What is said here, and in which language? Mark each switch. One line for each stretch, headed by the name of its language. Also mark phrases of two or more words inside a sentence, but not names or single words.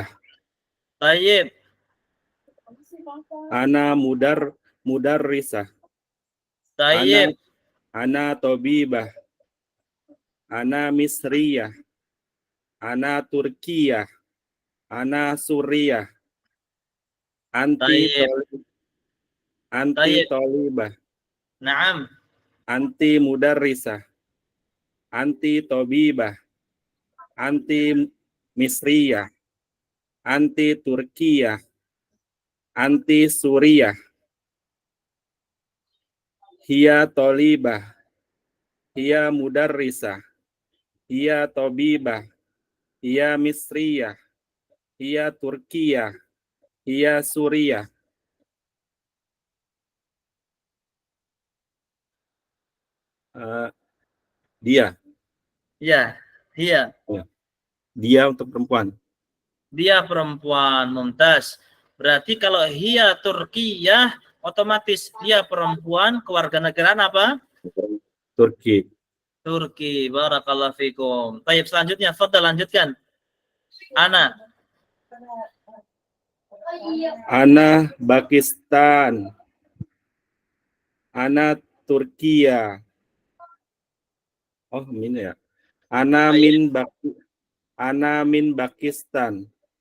Indonesian: Baik.
Arabic: أنا مدرسة.
Indonesian: Baik.
Arabic: أنا طبيبة. أنا مصرية. أنا تركية. أنا سورية. أنتِ طالبة. نعم. أنتِ مدرسة. أنتِ طبيبة. أنتِ مصرية. أنتِ تركية. أنتِ سورية. هي طالبة. هي مدرسة. هي طبيبة. هي مصرية. هي تركية. هي سورية.
Indonesian: Dia. Ya, dia. Dia untuk perempuan. Dia perempuan, mumtaz. Berarti kalau
Arabic: هي تركية,
Indonesian: otomatis dia perempuan, kewarganegaraan apa? Turki. Turki.
Arabic: بارك الله فيكم.
Indonesian: Baik, selanjutnya, Fadl lanjutkan.
Arabic: أنا. أنا باكستان. أنا تركيا.
Indonesian: Oh, ini ya.
Arabic: أنا من باكستان.